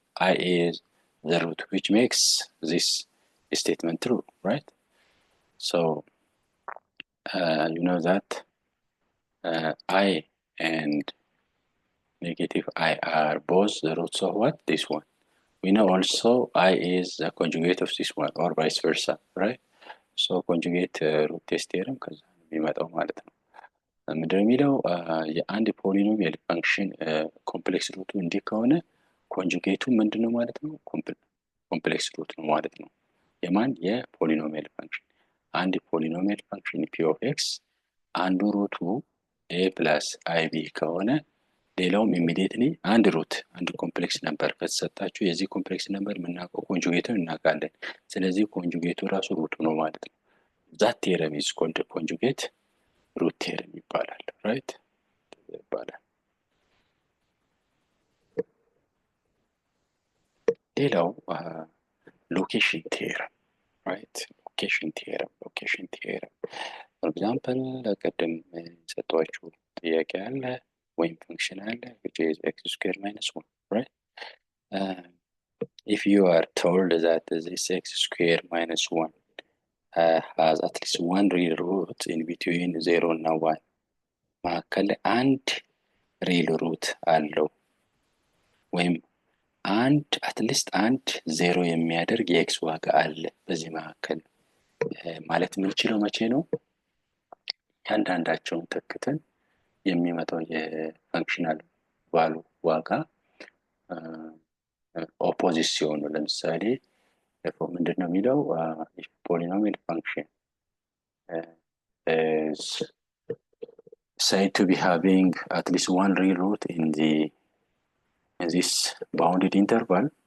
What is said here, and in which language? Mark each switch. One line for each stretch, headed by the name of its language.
English: I is the root which makes this statement true, right? so you know that I and negative I are both the roots of what? This one. we know also I is the conjugate of this one or vice versa, right? so conjugate root test theorem
Amharic: ከዛ የሚመጣው ማለት ነው። ምንድነው የሚለው የአንድ ፖሊኖሚያል ፈንክሽን ኮምፕሌክስ ሩቱ እንዲህ ከሆነ ኮንጁጌቱ ምንድነው ማለት ነው? ኮምፕሌክስ ሩት ነው ማለት ነው። የማን የፖሊኖሚያል ፈንክሽን አንድ ፖሊኖሚያል ፈንክሽን p of x አንዱ ሩቱ a plus ib ከሆነ ሌላውም ኢሚዲየትሊ አንድ ሩት አንድ ኮምፕሌክስ ነበር ከተሰጣችሁ የዚህ ኮምፕሌክስ ነበር የምናውቀው ኮንጁጌቱን እናውቃለን። ስለዚህ ኮንጁጌቱ ራሱ ሩቱ ነው ማለት ነው።
English: that theorem is called conjugate root theorem
Amharic: ይባላል፣ right? ይባላል። ሌላው location theorem, right?
English: location theorem for example
Amharic: ለቀደም ሰጥቷችሁ ጥያቄ አለ ወይም ፈንክሽን አለ
English: which is x squared minus 1, right? if you are told that this x squared minus 1 has at least one real root in between 0 እና 1
Amharic: መካከል አንድ ሪል ሩት አለው ወይም አንድ አትሊስት አንድ 0 የሚያደርግ የኤክስ ዋጋ አለ በዚህ መካከል ማለት የምንችለው መቼ ነው? ያንዳንዳቸውን ተክተን የሚመጣው የፈንክሽናል ቫሉ ዋጋ ኦፖዚት ሲሆን ነው። ለምሳሌ ምንድነው የሚለው
English: if polynomial function is said to be having at least one real root in this bounded interval